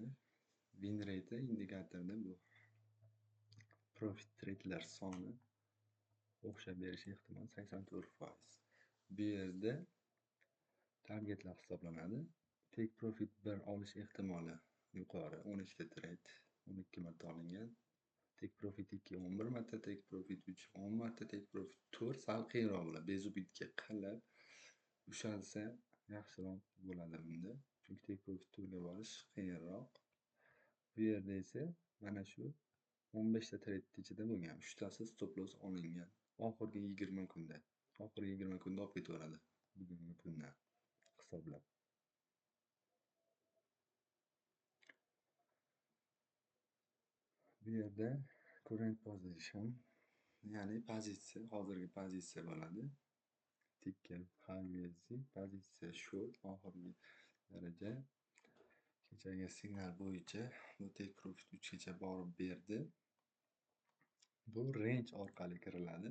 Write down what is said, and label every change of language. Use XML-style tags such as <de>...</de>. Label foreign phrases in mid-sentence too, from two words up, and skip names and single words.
<en>Win rate</en> <uz>indikatorda bu profit tredlar soni o'xshab berishi ehtimoli 84%. Bu yerda targetlar hisoblanadi.</uz> <en>Take profit</en> <uz>1 olish ehtimoli yuqori. 12 ta trade 12 marta olingan.</uz> <en>Take profit</en> <uz>2 11 marta,</uz> <en>take profit</en> <uz>3 10 marta,</uz> <en>take profit</en> <uz>4 sal qiyinroq bo'ladi. Bezubitga qilib ushalsa yaxshiroq bo'ladi bunda. Chunki</uz> <en>take profit</en> <uz>4 ga borish qiyinroq. Bu yerda esa mana shu 15 ta trade ichida bo'lgan. 3 tasi</uz> <en>stop loss</en> <uz>olingan. Oxirgi 20 kunda. Oxirgi 20 kunda olib ketaveradi. Bugungi kundan hisoblab. Bu yerda</uz> <en>current position,</en> <uz>ya'ni pozitsiya, hozirgi pozitsiya bo'ladi. Ticker HUSD, pozitsiya short, oxirgi daraja. Kechagi signal bo'yicha bu</uz> <en>take profit</en> <uz>3 gacha borib berdi. Bu range orqali kiriladi.</uz>